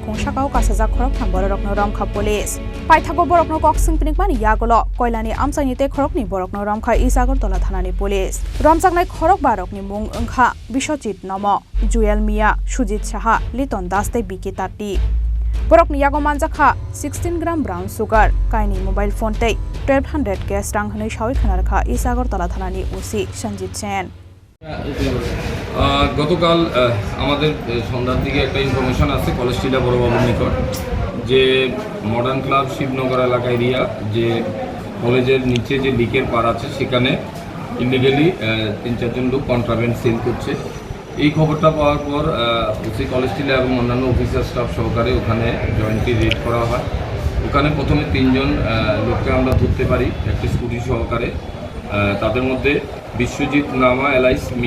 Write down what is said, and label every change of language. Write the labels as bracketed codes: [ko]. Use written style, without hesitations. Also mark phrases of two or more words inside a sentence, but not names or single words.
[trp] khungsakao kasaja khorok thang borok romkha police paithago borok koksing pinikmani yaglo koilani amsaini te khorokni borok romkha is Agartala thanani police romjaknai khorok barokni mung angkha Biswajit namo Juel Mia Sujit Saha Liton daste bikitati borokni yago manjakha 16 gram [en] brown sugar [trp] kaini [en] mobile phone [trp] tei 1200 cash rang hnoi sawi khana rakha is Agartala thanani OC Sanjit Chen [bn] গতকাল আমাদের সন্ধ্যার দিকে একটা ইনফরমেশন আছে কলেজ টিলা বড়বাবুর নিকট যে মডার্ন ক্লাব শিবনগর এলাকা এরিয়া যে কলেজের নিচে যে লিকের পার আছে সেখানে ইলিগালি 3-4 জন লোক [en] contraband sale [bn] করছে এই খবরটা পাওয়ার পর ওসি কলেজ টিলা এবং অন্যান্য [en] officer staff [bn] সহকারে ওখানে [en] jointly raid [bn] করা হয় ওখানে প্রথমে 3 জন লোককে আমরা ধরতে পারি একটা স্কুটি সহকারে তাদের মধ্যে বিশ্বজিৎ নামা এলাইস